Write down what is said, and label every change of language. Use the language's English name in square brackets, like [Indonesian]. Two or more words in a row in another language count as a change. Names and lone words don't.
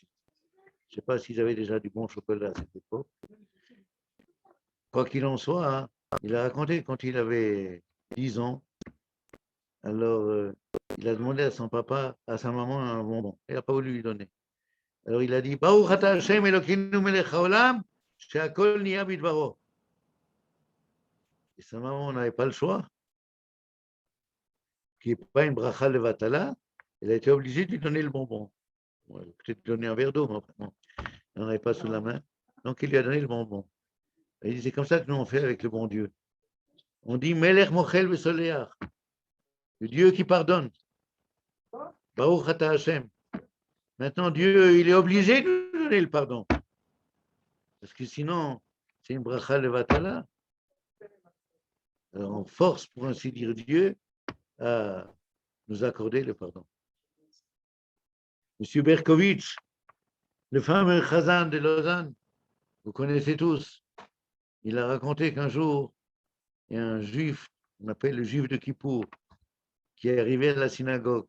[French] Je ne sais pas s'ils avaient déjà du bon chocolat à cette époque. Quoi qu'il en soit, hein, il a raconté quand il avait 10 ans. Alors, il a demandé à son papa, à sa maman, un bonbon. Il n'a pas voulu lui donner. Alors, il a dit, [Hebrew] ברוך אתה השם אלוקינו מלך העולם, שהכל נהיה בדברו. [French] Et sa maman n'avait pas le choix, qui n'est pas une [Hebrew] ברכה לבטלה. [French] Elle a été obligée de lui donner le bonbon. Bon, peut-être lui donner un verre d'eau, mais enfin, non. Elle n'en avait pas sous la main. Donc, il lui a donné le bonbon. Et il dit, c'est comme ça que nous on fait avec le bon Dieu. On dit, [Hebrew] מלך מוחל וסולח. [French] Le Dieu qui pardonne. [Hebrew] ברוך אתה השם. [French] Maintenant, Dieu, il est obligé de nous donner le pardon. Parce que sinon, c'est une [Hebrew] ברכה לבטלה. [French] Alors, on force, pour ainsi dire, Dieu à nous accorder le pardon. Monsieur Berkovitch, le fameux Chazan de Lausanne, vous connaissez tous, il a raconté qu'un jour, il y a un juif, on appelle le juif de Kippour, qui est arrivé à la synagogue.